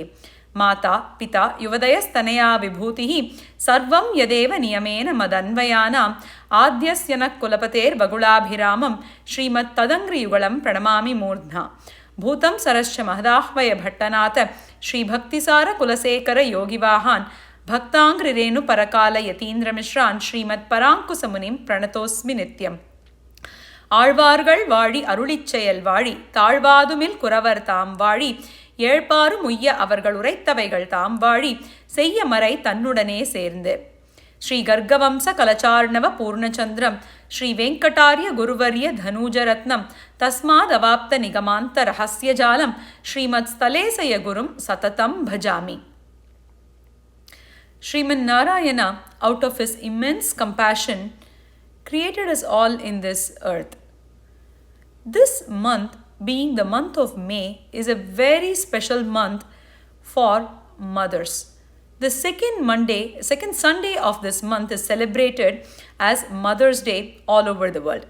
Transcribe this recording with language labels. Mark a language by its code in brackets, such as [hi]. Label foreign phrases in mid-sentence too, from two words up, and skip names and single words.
[sa] माता पिता युवदयस्तनया विभूतिः सर्वं यदेव नियमेन मदन्वयानाम् आद्यस्य नः कुलपतेर्वगुलाभिरामं श्रीमत्तदङ्घ्रियुगलं प्रणमामि मूर्ध्ना। भूतं सरश्च महदाह्वय भट्टनाथ श्रीभक्तिसारकुलशेखर योगिवाहान् भक्ताङ्घ्रिरेणुपरकालयतीन्द्रमिश्रान् श्रीमत्पराङ्कुशमुनिं प्रणतोऽस्मि नित्यम्। [ta] ஆழ்வார்கள் வாழி அருளிச்செயல் வாழி தாழ்வாதுமில் குரவர் தாம் வாழி ஏழ்பாரும் உய்ய அவர்கள் உரைத்தவைகள் தாம் வாழி செய்ய மறை தன்னுடனே சேர்ந்து. [sa] श्री गर्गवंश कलशार्णव पूर्णचन्द्रं श्री वेङ्कटार्य गुरुवर्य तनूजरत्नं तस्मात् अवाप्त निगमान्त रहस्यजालं श्रीमत् स्थलेशय गुरुं सततं भजामि. [en] Sriman Narayana, out of his immense compassion, created us all in this earth. This month, being the month of May, is a very special month for mothers. The second Sunday of this month is celebrated as Mother's Day all over the world.